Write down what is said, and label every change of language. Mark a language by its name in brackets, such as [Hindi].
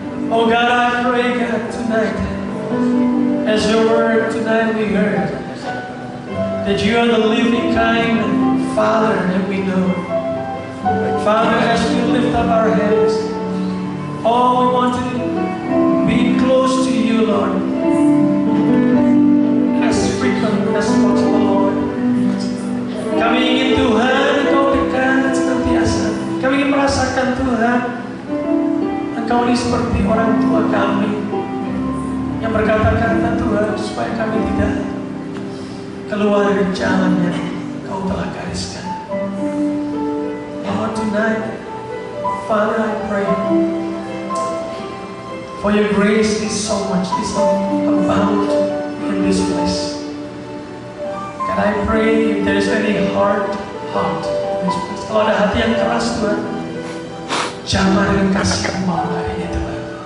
[English] Oh God, I pray God tonight, as your word tonight we heard, that you are the living kind Father that we know. Father, as we lift up our hands, all we want to be close to you, Lord, as frequent as possible, Lord. [Indonesian] Kami ingin Tuhan, Engkau dekat senantiasa. Kami ingin merasakan Tuhan, Engkau ini seperti orang tua kami yang berkata-kata Tuhan, supaya kami tidak keluar dari jalan yang Engkau telah gariskan. [English] Lord, tonight, Father, I pray for your grace is so much, is abound in this place. God, I pray if there is any hard heart in this place, [Indonesian] kalau ada hati yang keras Tuhan, jamah dengan kasih-Mu hari ini Tuhan.